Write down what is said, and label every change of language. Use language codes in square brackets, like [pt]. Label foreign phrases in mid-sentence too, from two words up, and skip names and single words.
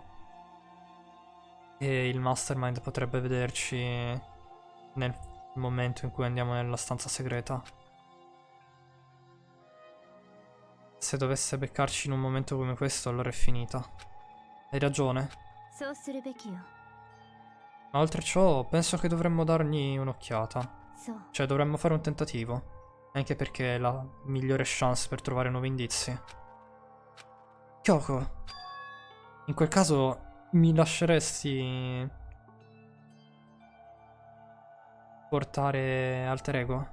[it] E il Mastermind potrebbe vederci nel momento in cui andiamo nella stanza segreta. Se dovesse beccarci in un momento come questo, allora è finita. Hai ragione. [ja] そうするべきよ [it] Ma oltre a ciò, penso che dovremmo dargli un'occhiata. [ja] そう [it] Cioè, dovremmo fare un tentativo. Anche perché è la migliore chance per trovare nuovi indizi. Kyoko, in quel caso mi lasceresti portare alter ego?